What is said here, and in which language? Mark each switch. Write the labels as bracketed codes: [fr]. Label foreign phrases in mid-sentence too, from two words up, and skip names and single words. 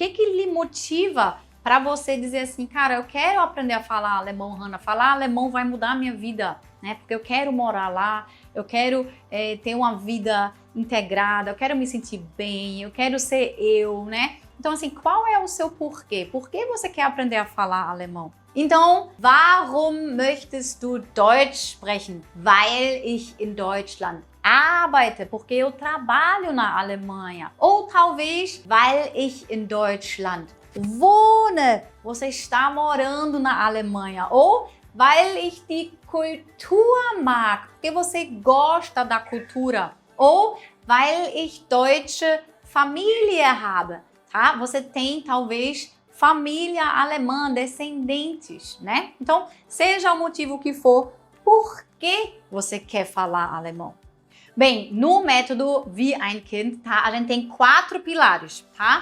[pt] O que lhe motiva para você dizer assim, cara, eu quero aprender a falar alemão, Hannah. Falar alemão vai mudar a minha vida, né? Porque eu quero morar lá, eu quero ter uma vida integrada, eu quero me sentir bem, eu quero ser eu, né? Então, assim, qual é o seu porquê? Por que você quer aprender a falar alemão? Então, [de] warum möchtest du Deutsch sprechen? Weil ich in Deutschland arbeite, [pt] porque eu trabalho na Alemanha. Ou talvez, [de] weil ich in Deutschland wohne, [pt] você está morando na Alemanha. Ou, [de] weil ich die Kultur mag, [pt] porque você gosta da cultura. Ou, [de] weil ich deutsche Familie habe, [pt] tá? Você tem, talvez, família alemã, descendentes, né? Então, seja o motivo que for, por que você quer falar alemão? Bem, no método Wie ein Kind, tá? A gente tem 4 pilares, tá?